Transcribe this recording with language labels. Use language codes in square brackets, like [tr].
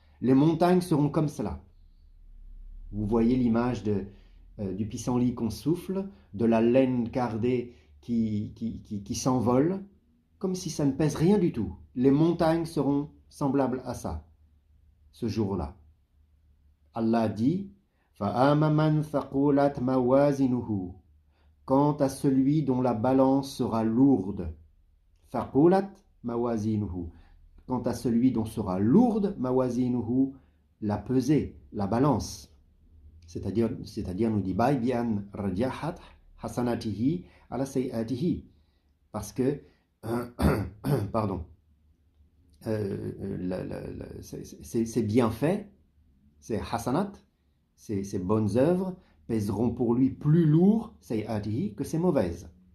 [fr] Les montagnes seront comme cela. Vous voyez l'image du pissenlit qu'on souffle, de la laine cardée qui s'envole, comme si ça ne pèse rien du tout. Les montagnes seront semblables à ça, ce jour-là. Allah dit [ar] فَأَمَّا مَنْ ثَقُولَتْ مَوَازِنُهُ. [fr] Quant à celui dont la balance sera lourde, [ar] ثَقُولَتْ مَوَازِنُهُ. [fr] Quant à celui dont sera lourde, مَوَازِنُهُ, la pesée, la balance. C'est-à-dire nous dit Baï [ar] bian rajahat hasanatihi ala sayyatihi, [fr] parce que pardon, ces bienfaits, ces hasanat, ces bonnes œuvres pèseront pour lui plus lourd sayyatihi que ses mauvaises.